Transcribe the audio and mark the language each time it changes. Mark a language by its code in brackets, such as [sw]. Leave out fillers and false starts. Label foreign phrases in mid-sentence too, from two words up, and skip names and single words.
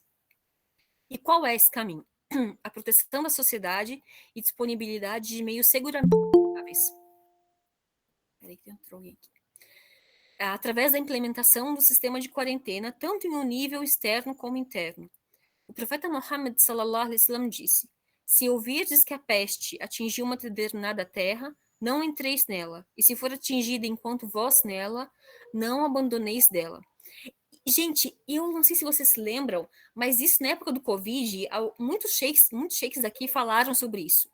[pt] E qual é esse caminho? A proteção da sociedade e disponibilidade de meios seguramente saudáveis. Peraí que entrou alguém aqui. Através da implementação do sistema de quarentena, tanto em um nível externo como interno. O profeta Muhammad [ar] صلى الله عليه وسلم [pt] disse: se ouvirdes que a peste atingiu uma determinada terra, não entreis nela, e se for atingida enquanto vós nela, não abandoneis dela. Gente, eu não sei se vocês se lembram, mas isso na época do Covid, muitos sheiks daqui falaram sobre isso,